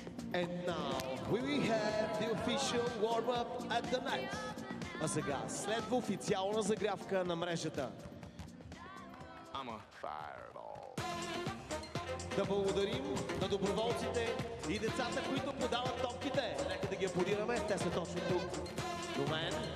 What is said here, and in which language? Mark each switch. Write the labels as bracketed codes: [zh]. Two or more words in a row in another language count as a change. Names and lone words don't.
[en] And now we have the official warm-up at the net. [bg] А сега следва официална загрявка на мрежата. Да благодарим на доброволците и децата, които подават топките. Нека да ги аплодираме. Те са точно тук до мен.